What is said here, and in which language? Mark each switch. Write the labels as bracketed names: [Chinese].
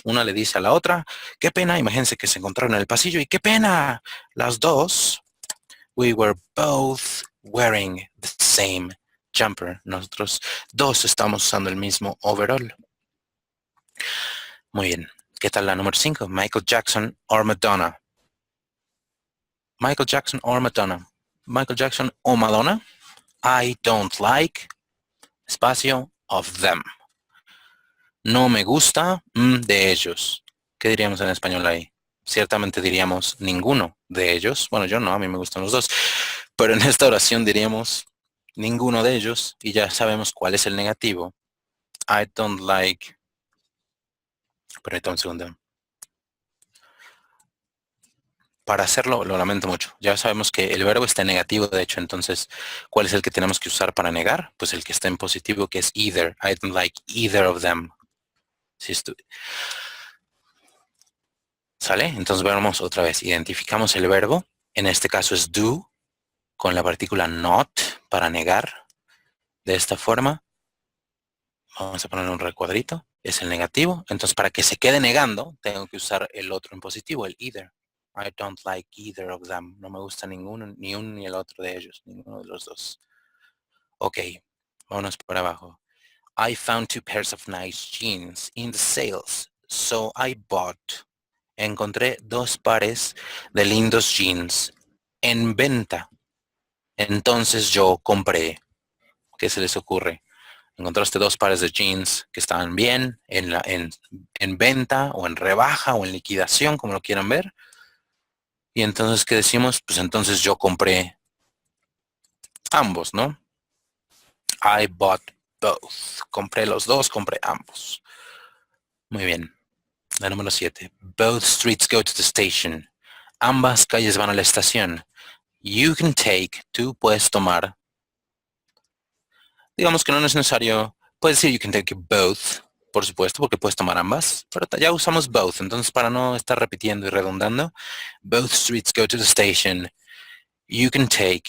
[Spanish] Una le dice a la otra, qué pena, imagínense que se encontraron en el pasillo y qué pena, las dos. [English] We were both wearing the same jumper. [Spanish] Nosotros dos estamos usando el mismo overall. Muy bien. ¿Qué tal la número 5? [English] Michael Jackson or Madonna. Michael Jackson or Madonna. Michael Jackson o Madonna. I don't like, espacio, of them. [Spanish] No me gusta de ellos. ¿Qué diríamos en español ahí? Ciertamente diríamos ninguno de ellos. Bueno, yo no, a mí me gustan los dos. Pero en esta oración diríamos ninguno de ellos y ya sabemos cuál es el negativo. [English] I don't like. [Spanish] Permítame un segundo. Para hacerlo, lo lamento mucho. Ya sabemos que el verbo está en negativo, de hecho, entonces, ¿cuál es el que tenemos que usar para negar? Pues el que está en positivo, que es either. [English] I don't like either of them. [Spanish] ¿Sale? Entonces vamos otra vez. Identificamos el verbo. En este caso es do, con la partícula not, para negar. De esta forma. Vamos a poner un recuadrito. Es el negativo. Entonces, para que se quede negando, tengo que usar el otro en positivo, el either. [English] I don't like either of them. [Spanish] No me gusta ninguno, ni uno ni el otro de ellos. Ninguno de los dos. Ok. Vámonos por abajo. [English] I found 2 pairs of nice jeans in the sales. So I bought. [Spanish] Encontré 2 pares de lindos jeans en venta. Entonces yo compré. ¿Qué se les ocurre? Encontraste dos pares de jeans que estaban bien en venta o en rebaja o en liquidación, como lo quieran ver. Y entonces, ¿qué decimos? Pues entonces yo compré ambos, ¿no? [English] I bought both. [Spanish] Compré los dos, compré ambos. Muy bien. La número 7. [English] Both streets go to the station. [Spanish] Ambas calles van a la estación. [English] You can take. [Spanish] Tú puedes tomar. Digamos que no es necesario. Puedes decir [English] you can take both, [Spanish] por supuesto, porque puedes tomar ambas. Pero ya usamos both. Entonces, para no estar repitiendo y redundando, [English] both streets go to the station. You can take.